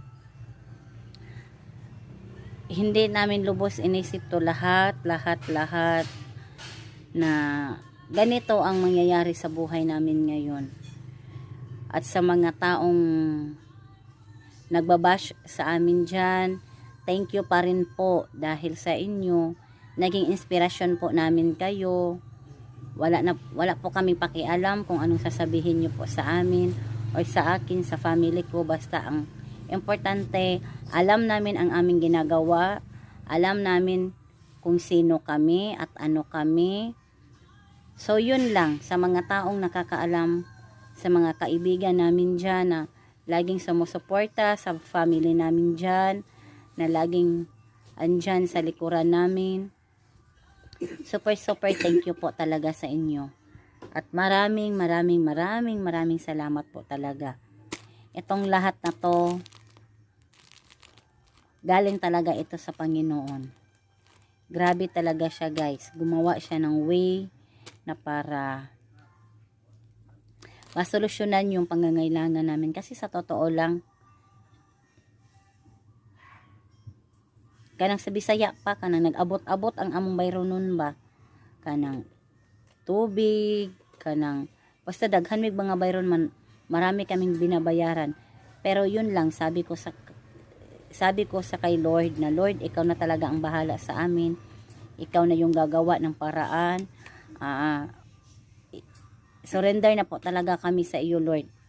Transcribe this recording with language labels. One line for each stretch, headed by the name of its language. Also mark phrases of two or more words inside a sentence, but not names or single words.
Filipino: Hindi namin lubos inisip to lahat na ganito ang mangyayari sa buhay namin ngayon. At sa mga taong nagbabash sa amin dyan,
English: thank you
Filipino: pa rin po dahil sa inyo, naging inspirasyon po namin kayo. Wala po kaming pakialam kung anong sasabihin nyo po sa amin o sa akin, sa family ko. Basta ang importante, alam namin ang aming ginagawa, alam namin kung sino kami at ano kami. So yun lang, sa mga taong nakakaalam, sa mga kaibigan namin dyan na laging sumusuporta, sa family namin dyan na laging andyan sa likuran namin,
English: super thank you
Filipino: po talaga sa inyo. At maraming salamat po talaga. Itong lahat na to, galing talaga ito sa Panginoon. Grabe talaga siya, guys. Gumawa siya ng way na para masolusyonan yung pangangailangan namin. Kasi sa totoo lang,
Cebuano: kanang sa Bisaya pa, kanang nag-abot-abot ang among bayro nun ba? Kanang tubig, kanang basta daghan mig mga bayron man,
Filipino: marami kaming binabayaran. Pero yun lang, sabi ko sa kay Lord na, Lord, ikaw na talaga ang bahala sa amin. Ikaw na yung gagawa ng paraan. Surrender na po talaga kami sa iyo, Lord.